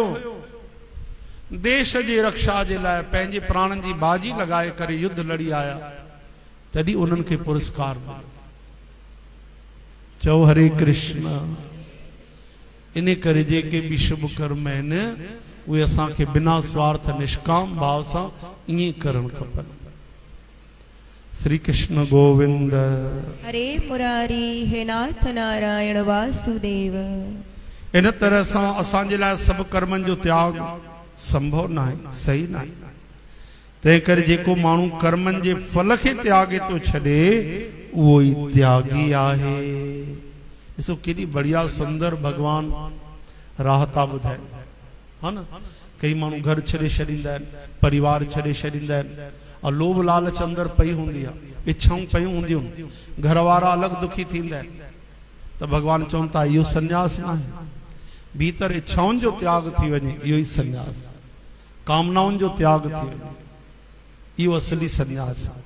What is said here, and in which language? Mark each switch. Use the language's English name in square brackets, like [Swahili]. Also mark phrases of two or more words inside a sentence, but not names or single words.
[Sindhi] देश जे रक्षा जे लाइ पंहिंजे प्राणनि जी बाजी लॻाए करे युद्ध लड़ी आया, तॾहिं उन्हनि खे पुरस्कार मिलियो। चओ हरे कृष्ण। इन करे जेके भी शुभ कर्म आहिनि उहे असांखे बिना स्वार्थ निष्काम भाव सां ईअं करणु खपनि। श्री कृष्ण गोविंद। हरे मुरारी हे नाथ नारायण वासुदेव। इन तरह सां असांजे लाइ सभु कर्मनि जो त्याग संभव न आहे, सही न आहे। तंहिं करे जेको माण्हू कर्मनि जे फल खे त्यागे थो छॾे उहो ई त्यागी आहे। ॾिसो केॾी बढ़िया सुंदर भगवान राह था ॿुधाइनि, हा न। कई माण्हू घर छॾे छॾींदा आहिनि, परिवार छॾे छॾींदा आहिनि, और लोभ लालच अंदरि पई हूंदी आहे, इच्छाऊं पयूं हूंदियूं, घर वारा अलॻि दुखी थींदा आहिनि। त भॻवान चवनि था इहो संन्यास न आहे। भीतर इच्छाउनि जो त्याग थी वञे इहो ई संन्यास, कामनाउनि जो त्याग थी वञे इहो असली संन्यास आहे।